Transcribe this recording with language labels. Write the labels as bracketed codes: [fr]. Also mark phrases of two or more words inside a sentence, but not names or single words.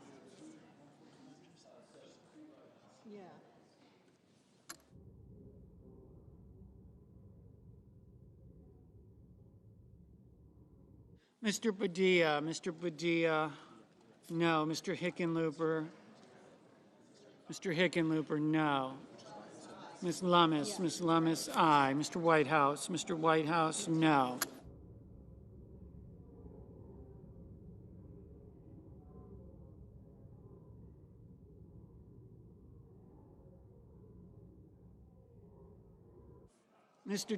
[en] Yeah. Mr. Padilla, Mr. Padilla. No. Mr. Hickenlooper. Mr. Hickenlooper, no. Ms. Lummis, Ms. Lummis, aye. Mr. Whitehouse, Mr. Whitehouse, no. Mr.